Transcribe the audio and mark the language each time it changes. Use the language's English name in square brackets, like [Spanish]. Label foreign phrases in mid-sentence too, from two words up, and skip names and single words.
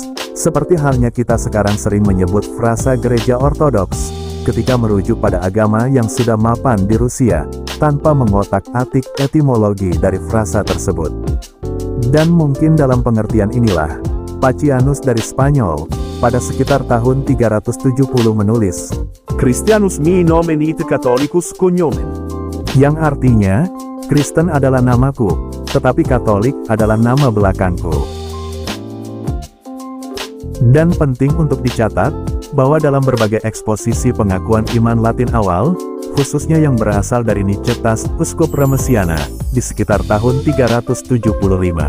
[Indonesian] Seperti halnya kita sekarang sering menyebut frasa gereja ortodoks, ketika merujuk pada agama yang sudah mapan di Rusia, tanpa mengotak-atik etimologi dari frasa tersebut. Dan mungkin dalam pengertian inilah, Pacianus dari Spanyol, pada sekitar tahun 370 menulis, [Latin] Christianus mi nomen ite Catholicus cognomen. [Indonesian] yang artinya, Kristen adalah namaku, tetapi Katolik adalah nama belakangku. Dan penting untuk dicatat, bahwa dalam berbagai eksposisi pengakuan iman Latin awal, khususnya yang berasal dari Nicetas, Uskup Remesiana, di sekitar tahun 375.